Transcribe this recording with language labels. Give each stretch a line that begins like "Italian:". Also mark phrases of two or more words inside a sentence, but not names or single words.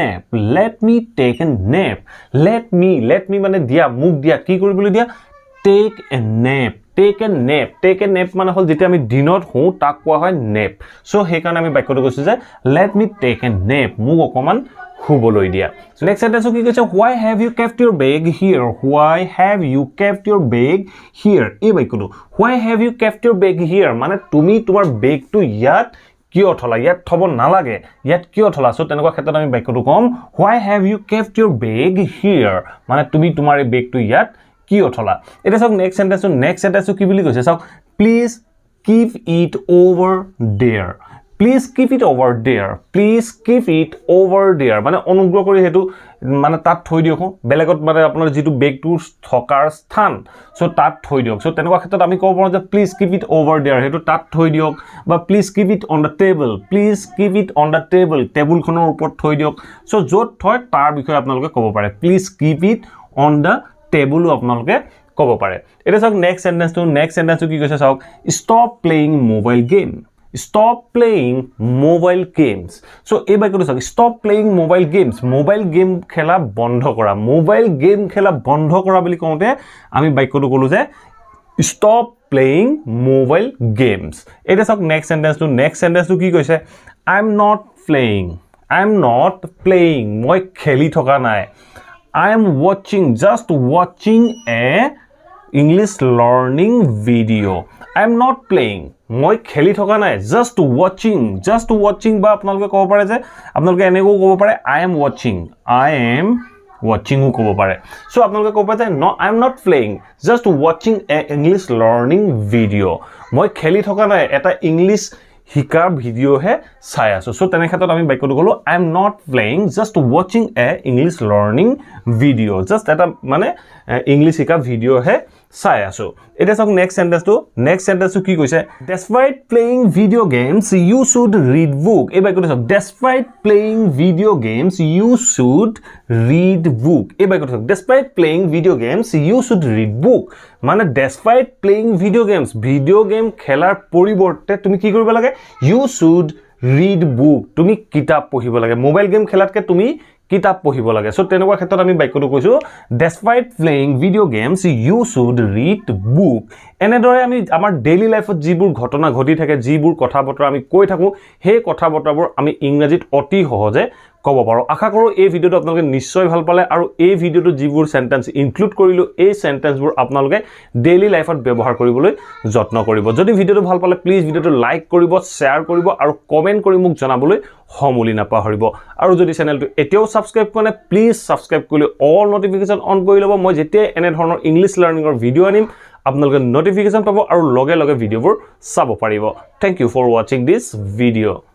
English: nap let me
Assamese: মানে দিয়া মোক দিয়া কি কৰিবলৈ দিয়া
English: take a nap
Assamese: মানে হল যেতিয়া আমি দিনত হও তাক কোৱা হয় nap সো সেই কাৰণে আমি বাক্যটো কৈছো যে
English: let me take a nap
Assamese: মোক অকমান শুবলৈ দিয়া
English: next sentence
Assamese: কি কৈছে
English: why have you kept your bag
Assamese: here এই বাক্যটো
English: why have you kept your bag here
Assamese: মানে তুমি তোমাৰ বেগটো ইয়াত কিয় থলা ইয়াত থব নালাগে ইয়াত কিয় থলা সো তেনেকুৱা ক্ষেত্ৰত আমি বাক্যটো কম
English: why have you kept your bag here
Assamese: মানে তুমি তোমাৰ এই বেগটো ইয়াত কিয় থলা এটা সব
English: next sentenceটো
Assamese: কি বুলি কৈছে চাওক
English: please keep it over there
Assamese: মানে অনুগ্ৰহ কৰি হেতু মানে তাত থৈ দিয়ক বেলেগত মানে আপোনাৰ যেটো বেগটো থকাৰ স্থান সো তাত থৈ দিয়ক সো তেনেকুৱা ক্ষেত্ৰত আমি ক'ব পাৰো যে
English: please keep it over there
Assamese: হেতু তাত থৈ দিয়ক বা
English: please keep it on the table
Assamese: টেবুলখনৰ ওপৰত থৈ দিয়ক সো য'ত থয় তাৰ বিষয়ে আপোনালোকে ক'ব পাৰে
English: please keep it on the table
Assamese: আপোনালোকে ক'ব পাৰে এটা চাওক
English: next sentenceটো
Assamese: কি কৈছে চাওক
English: stop playing mobile games so
Assamese: এই বাক্যটো চাওক
English: stop playing mobile game
Assamese: খেলা বন্ধ কৰা বুলি কওঁতে আমি বাক্যটো ক'লো যে
English: stop playing mobile games
Assamese: এটা চাওক
English: next sentenceটো
Assamese: কি কৈছে
English: I'm not playing
Assamese: মই খেলি থকা নাই
English: I am just watching a English learning video. I am not playing.
Assamese: মই খেলি থকা নাই,
English: just watching
Assamese: বা আপোনালোকে ক'ব পাৰে যে আপোনালোকে এনেকৈ ক'ব পাৰে
English: I am watching
Assamese: ও ক'ব পাৰে so আপোনালোকে ক'ব পাৰে যে
English: no I am not playing, just watching a English learning video.
Assamese: মই খেলি থকা নাই, এটা ইংলিশ শিকাৰ ভিডিও হে চাই আছো so তেনে ক্ষেত্ৰত আমি বাক্যটো ক'লো
English: I am not playing, just watching a English learning video. just
Assamese: এটা মানে ইংলিশ শিকা ভিডিও হে চাই আছো এটা সক নেক্সট সেন্টেন্সটো কি কৈছে
English: despite playing video games you should read book
Assamese: এই বাক্যটো সক
English: despite playing video games you should read book
Assamese: এই বাক্যটো সক
English: despite playing video games you should read book মানে despite playing video game
Assamese: খেলাৰ পৰিৱৰ্তে তুমি কি কৰিব লাগে
English: you should read book
Assamese: তুমি কিতাপ পঢ়িব লাগে
English: mobile game
Assamese: খেলাতকে তুমি কিতাপ পঢ়িব লাগে সো তেনেকুৱা ক্ষেত্ৰত আমি বাক্যটো কৈছো
English: despite playing video games you should read book
Assamese: এনেদৰে আমি আমাৰ
English: daily lifeত
Assamese: যিবোৰ ঘটনা ঘটি থাকে যিবোৰ কথা বতৰা আমি কৈ থাকো সেই কথা বতৰাবোৰ আমি ইংৰাজীত অতি সহজে ক'ব পাৰো আশা কৰো এই ভিডিওটো আপোনালোকে নিশ্চয় ভাল পালে আৰু এই ভিডিওটো যিবোৰ
English: sentence include
Assamese: কৰিলো এই সেন্টেন্সবোৰ আপোনালোকে
English: daily lifeত
Assamese: ব্যৱহাৰ কৰিবলৈ যত্ন কৰিব যদি ভিডিওটো ভাল পালে প্লিজ ভিডিওটো লাইক কৰিব শেয়াৰ কৰিব আৰু কমেন্ট কৰি মোক জনাবলৈ সমুলি নাপাহৰিব আৰু যদি চেনেলটো এতিয়াও সাবস্ক্ৰাইব কৰা নাই প্লিজ সাবস্ক্ৰাইব কৰি
English: all notification on
Assamese: কৰি ল'ব মই যেতিয়া এনে ধৰণৰ
English: English learningৰ
Assamese: ভিডিও আনিম আপোনালোকে নোটিফিকেশন পাব আৰু লগে লগে ভিডিওবোৰ চাব পাৰিব
English: thank you for watching this video